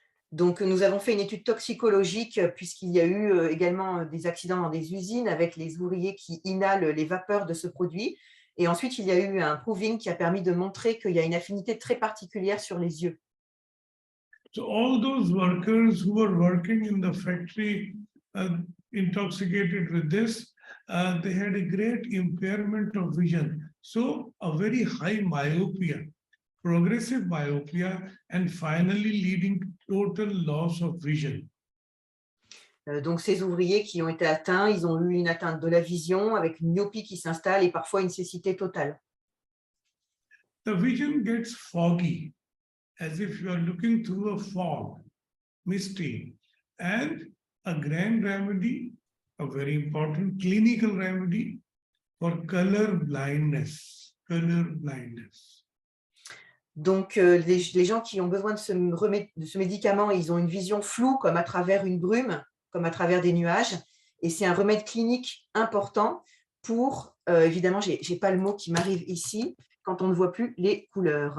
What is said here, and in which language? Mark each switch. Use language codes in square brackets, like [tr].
[fr] Donc, nous avons fait une étude toxicologique puisqu'il y a eu également des accidents dans des usines avec les ouvriers qui inhalent les vapeurs de ce produit. Et ensuite, il y a eu un proving qui a permis de montrer qu'il y a une affinité très particulière sur les yeux. [en] So all those workers who were working in the factory intoxicated with this, they had a great impairment of vision. So a very high myopia. progressive myopia, and finally leading to total loss of vision. [fr] Donc, ces ouvriers qui ont été atteints, ils ont eu une atteinte de la vision avec une myopie qui s'installe et parfois une cécité totale. [en] The vision gets foggy, as if you are looking through a fog, misty, and a grand remedy, a very important clinical remedy for color blindness. Color blindness. [fr] Donc, les gens qui ont besoin de ce médicament, ils ont une vision floue, comme à travers une brume, comme à travers des nuages. Et c'est un remède clinique important pour, évidemment, je n'ai pas le mot qui m'arrive ici, quand on ne voit plus les couleurs.